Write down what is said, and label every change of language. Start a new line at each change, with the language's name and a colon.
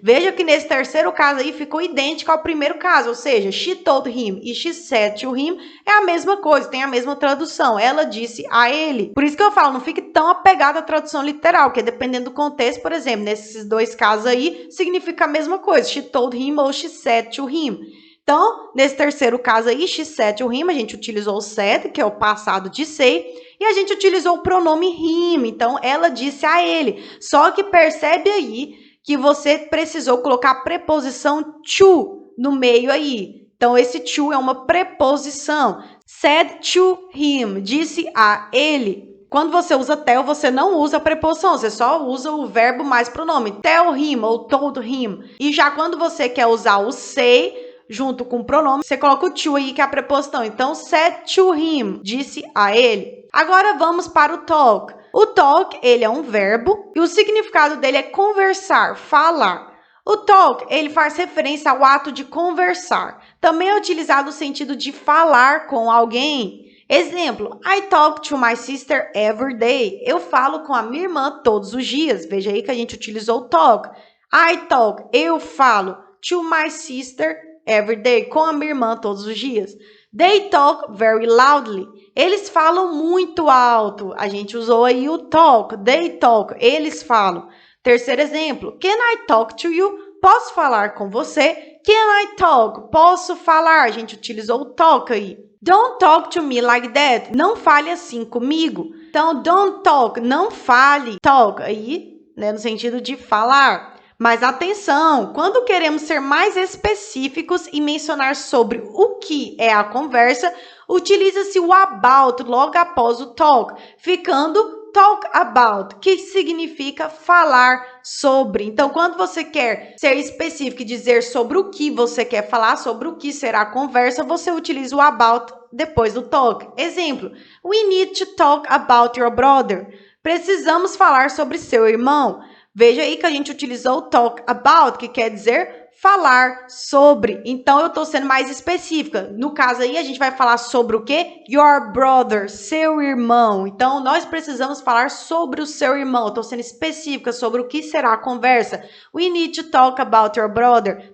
Portuguese: Veja que nesse terceiro caso aí ficou idêntico ao primeiro caso, ou seja,
English: she told him
Portuguese: e
English: she said to him
Portuguese: é a mesma coisa, tem a mesma tradução. Ela disse a ele. Por isso que eu falo, não fique tão apegado à tradução literal, porque dependendo do contexto, por exemplo, nesses dois casos aí, significa a mesma coisa.
English: She told him
Portuguese: ou
English: she said to him.
Portuguese: Então, nesse terceiro caso aí,
English: she said to him,
Portuguese: a gente utilizou o said, que é o passado de say, e a gente utilizou o pronome him, então ela disse a ele. Só que percebe aí que você precisou colocar a preposição to no meio aí. Então, esse to é uma preposição.
English: Said to him,
Portuguese: disse a ele. Quando você usa tell, você não usa a preposição, você só usa o verbo mais pronome.
English: Tell him
Portuguese: ou
English: told him.
Portuguese: E já quando você quer usar o say junto com o pronome, você coloca o to aí, que é a preposição. Então,
English: said to him,
Portuguese: disse a ele. Agora vamos para o talk. O talk, ele é um verbo e o significado dele é conversar, falar. O talk, ele faz referência ao ato de conversar. Também é utilizado no sentido de falar com alguém.
English: Exemplo, I talk to my sister every day.
Portuguese: Eu falo com a minha irmã todos os dias. Veja aí que a gente utilizou o talk.
English: I talk,
Portuguese: eu falo,
English: to my sister every day,
Portuguese: com a minha irmã todos os dias.
English: They talk very loudly.
Portuguese: Eles falam muito alto. A gente usou aí o talk.
English: They talk.
Portuguese: Eles falam. Terceiro exemplo.
English: Can I talk to you?
Portuguese: Posso falar com você?
English: Can I talk?
Portuguese: Posso falar. A gente utilizou o talk aí.
English: Don't talk to me like that.
Portuguese: Não fale assim comigo. Então,
English: don't talk.
Portuguese: Não fale. Talk aí, né, no sentido de falar. Mas atenção, quando queremos ser mais específicos e mencionar sobre o que é a conversa, utiliza-se o about logo após o talk, ficando talk about, que significa falar sobre. Então, quando você quer ser específico e dizer sobre o que você quer falar, sobre o que será a conversa, você utiliza o about depois do talk.
English: Exemplo, we need to talk about your brother.
Portuguese: Precisamos falar sobre seu irmão. Veja aí que a gente utilizou talk about, que quer dizer falar sobre. Então, eu estou sendo mais específica. No caso aí, a gente vai falar sobre o quê?
English: Your brother,
Portuguese: seu irmão. Então, nós precisamos falar sobre o seu irmão. Eu estou sendo específica sobre o que será a conversa.
English: We need to talk about your brother.